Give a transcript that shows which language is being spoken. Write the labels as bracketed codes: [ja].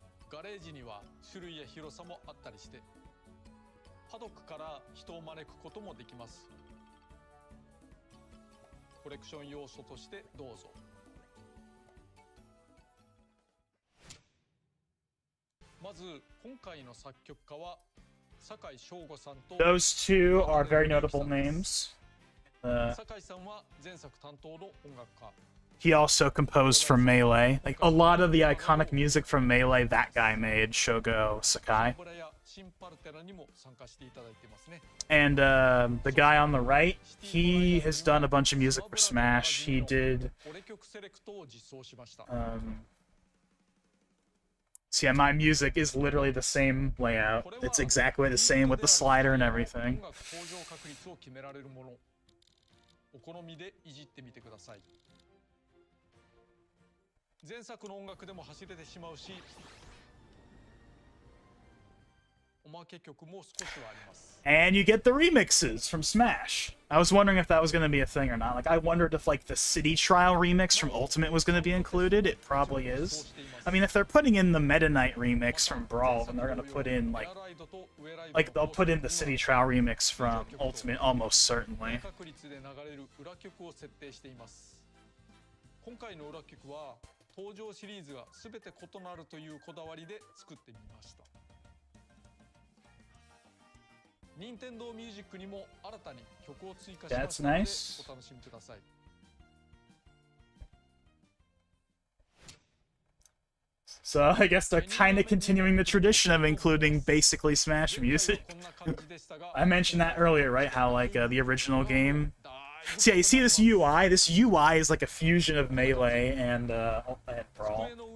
[ja] ガレージには種類や広さもあったりして、パドックから人を招くこともできます。コレクション要素としてどうぞ。まず今回の作曲家は酒井翔吾さんと [en] Those two are very notable names. [ja] 酒井さんは前作担当の音楽家。 [en] He also composed for Melee. Like, a lot of the iconic music from Melee, that guy made, Shogo Sakai. [ja] ブラやシンパルテラにも参加していただいてますね。 [en] And the guy on the right, he has done a bunch of music for Smash. He did... [ja] 俺曲セレクトを実装しました。 [en] So yeah, my music is literally the same layout. It's exactly the same with the slider and everything. [ja] 音楽登場確率を決められるもの。お好みでいじってみてください。前作の音楽でも走れてしまうし、おまけ曲も少しはあります。 [en] And you get the remixes from Smash. I was wondering if that was going to be a thing or not. Like, I wondered if, like, the City Trial remix from Ultimate was going to be included. It probably is. I mean, if they're putting in the Meta Knight remix from Brawl, then they're going to put in, like, they'll put in the City Trial remix from Ultimate almost certainly. [ja] 確率で流れる裏曲を設定しています。今回の裏曲は登場シリーズが全て異なるというこだわりで作ってみました。任天堂ミュージックにも新たに曲を追加しましたので、お楽しみください。 [en] So I guess they're kind of continuing the tradition of including basically Smash music. I mentioned that earlier, right? How, like, the original game... So yeah, you see this UI? This UI is like a fusion of Melee and Brawl.